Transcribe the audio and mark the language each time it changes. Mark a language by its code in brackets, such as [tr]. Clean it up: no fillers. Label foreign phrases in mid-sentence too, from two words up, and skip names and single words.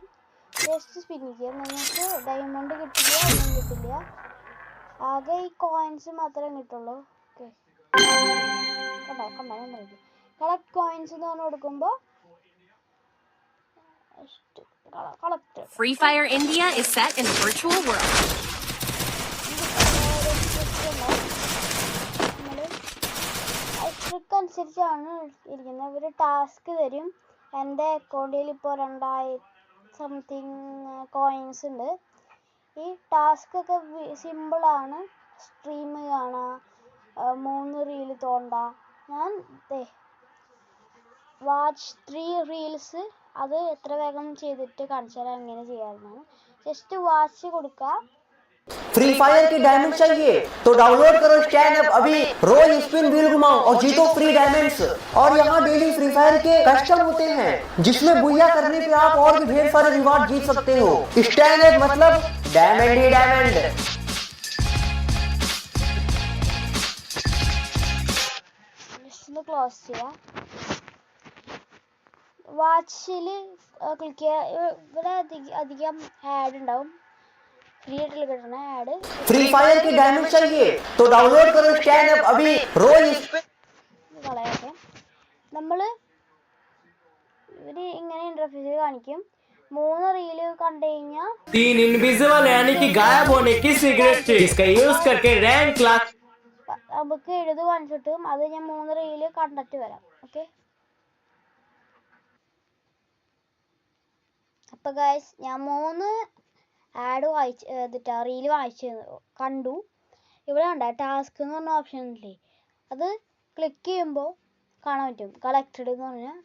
[en] just spin [ml] ചെയ്യുക. നിങ്ങൾക്ക് ഡയമണ്ട് കിട്ടില്ല, ഒന്നും കിട്ടില്ല. ആകെ ഈ കോയിൻസ് മാത്രമേ കിട്ടുള്ളൂ. ഓക്കെ, [en] collect coins [ml] എന്ന് പറഞ്ഞ് കൊടുക്കുമ്പോൾ കളക്ട്. [en] Free Fire India is set in a virtual world. [ml] ട്രിക്ക് അനുസരിച്ചാണ് ഇരിക്കുന്നത്. ഒരു ടാസ്ക് തരും. എൻ്റെ അക്കൗണ്ടിൽ ഇപ്പോൾ 2000 [en] something coins [ml] ഉണ്ട്. ഈ ടാസ്ക് ഒക്കെ സിമ്പിളാണ്. സ്ട്രീം കാണാം, 3 റീൽ തോണ്ട. ഞാൻ [en] watch 3 reels [ml] അത് എത്ര വേഗം ചെയ്തിട്ട് കാണിച്ചു തരാം എങ്ങനെ ചെയ്യാമെന്നാണ്. [en] just watch [ml] കൊടുക്കുക. [hi] फ्री फायर के डायमंड चाहिए तो डाउनलोड करो स्टैन ऐप अभी. रोज [en] spin wheel [hi] घुमाओ और जीतो [en] free diamonds. [hi] और यहाँ डेली फ्री फायर के कस्टम होते हैं जिसमें बुया करने पे आप और भी ढेर सारे रिवार्ड जीत सकते हो. स्टैन ऐप मतलब डायमंड ही डायमंड. [ml] ക്ലോസ് ചെയ്യാം. വാച്ചിൽ ക്ലിക്ക് ചെയ്യുക. ഇവിടെ അധികം ആഡ് ഉണ്ടാവും. [hi] फ्री फायर के डायमंड चाहिए तो डाउनलोड करो स्टैन ऐप अभी. रोज [ml] കളയൊക്കെ നമ്മൾ ഇവര് ഇങ്ങനെ ഇന്റർഫേസിൽ കാണിക്കും. 3 റീല് കണ്ടു കഴിഞ്ഞാൽ [hi] 3 इनविजिबल यानी कि गायब होने की सीक्रेट चीज इसका यूज करके [en] rank class [ml] നമുക്ക് 70 coins കിട്ടും. അത് ഞാൻ 3 റീല് കണ്ടിട്ട് വരാം. ഓക്കെ, അപ്പൊ ഗൈസ് ഞാൻ 3 [en] ad reel [ml] കണ്ടു. ഇവിടെ കണ്ട ടാസ്ക് എന്ന് പറഞ്ഞ ഓപ്ഷൻ ഇല്ലേ, അത് ക്ലിക്ക് ചെയ്യുമ്പോൾ കാണാൻ പറ്റും കളക്റ്റഡ് എന്ന് പറഞ്ഞാൽ.